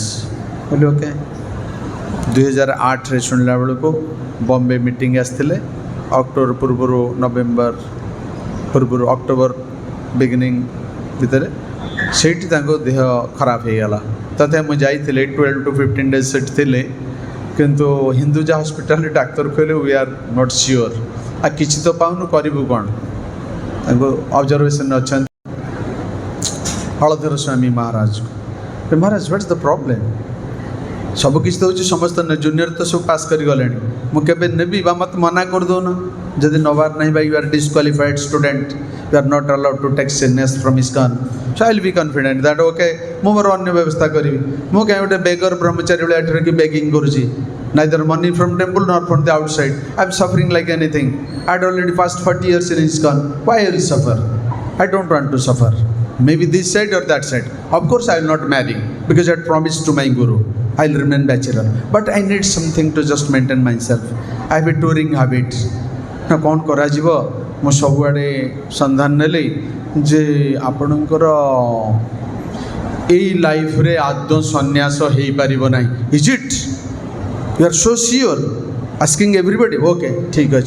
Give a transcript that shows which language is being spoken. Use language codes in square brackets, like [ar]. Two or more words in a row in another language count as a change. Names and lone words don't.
[or] କହିଲି ଓକେ। 2008ରେ ଶୁଣିଲା ବେଳକୁ ବମ୍ବେ ମିଟିଂ ଆସିଥିଲେ। ଅକ୍ଟୋବର ପୂର୍ବରୁ, ନଭେମ୍ବର ପୂର୍ବରୁ, ଅକ୍ଟୋବର ବିଗିନିଂ ଭିତରେ ସେଇଠି ତାଙ୍କ ଦେହ ଖରାପ ହେଇଗଲା। ତଥାପି ମୁଁ ଯାଇଥିଲି, [en] 12 to 15 days [or] ସେଠି ଥିଲେ। କିନ୍ତୁ ହିନ୍ଦୁଜା ହସ୍ପିଟାଲରେ ଡାକ୍ତର କହିଲେ [en] we are not sure, [or] ଆଉ କିଛି ତ ପାଉନୁ, କରିବୁ କ'ଣ? ତାଙ୍କୁ ଅବଜର୍ଭେସନ୍ ଅଛନ୍ତି। ହଳଧର ସ୍ୱାମୀ ମହାରାଜକୁ, ମହାରାଜ [en] what is the problem? [or] ସବୁକିଛି ତ ହେଉଛି, ସମସ୍ତ ଜୁନିୟର ତ ସବୁ ପାସ୍ କରିଗଲେଣି, ମୁଁ କେବେ ନେବି? ବା ମୋତେ ମନା କରିଦେଉନ, ଯଦି ନେବାର ନାହିଁ ବା [en] you are disqualified student, you are not allowed to take sannyas from ISKCON. so I will be confident that okay, [or] ମୁଁ ମୋର ଅନ୍ୟ ବ୍ୟବସ୍ଥା କରିବି। ମୁଁ କାହିଁ ଗୋଟେ ବେଗର ବ୍ରହ୍ମଚାରୀ ଭଳିଆ ଏଠି ରହିକି ବେଗିଂ କରୁଛି? [en] neither money from temple nor from the outside. I am suffering like anything. ଆଇ had already passed 40 years in ISKCON. Why I will suffer? I don't want to suffer. Maybe this side or that side. Of course, I will not marry because I had promised to my guru. I will remain bachelor. But I need something to just maintain myself. I have a touring habit. [or] ନା କ'ଣ କରାଯିବ ମୁଁ ସବୁଆଡ଼େ ସନ୍ଧାନ ନେଲି ଯେ ଆପଣଙ୍କର ଏଇ ଲାଇଫ୍ରେ ଆଦୌ ସନ୍ନ୍ୟାସ ହେଇପାରିବ ନାହିଁ. [en] Is it? You are so sure? Asking everybody. [or] ଓକେ ଠିକ୍ ଅଛି.